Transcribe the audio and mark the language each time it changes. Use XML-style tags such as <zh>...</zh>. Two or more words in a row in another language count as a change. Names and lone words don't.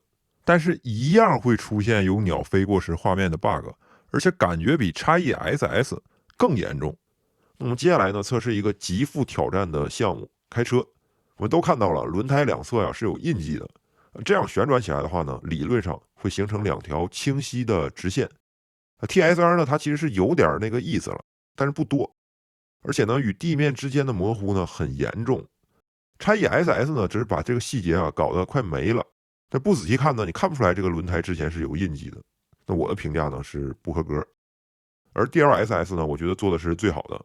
<zh>但是，一樣會出現有鳥飛過時畫面的 bug， 而且感覺比 XESS 更嚴重。那麼接下來呢，測試一個極富挑戰的項目——開車。我們都看到了，輪胎兩側呀是有印記的，這樣旋轉起來的話呢，理論上會形成兩條清晰的直線。TSR 呢，它其實是有點那個意思了，但是不多，而且呢，與地面之間的模糊呢很嚴重。XESS 呢，只是把這個細節啊搞得快沒了，但不仔細看呢，你看不出來這個輪胎之前是有印記的。那我的評價呢是不合格。而 DLSS 呢，我覺得做的是最好的。</zh>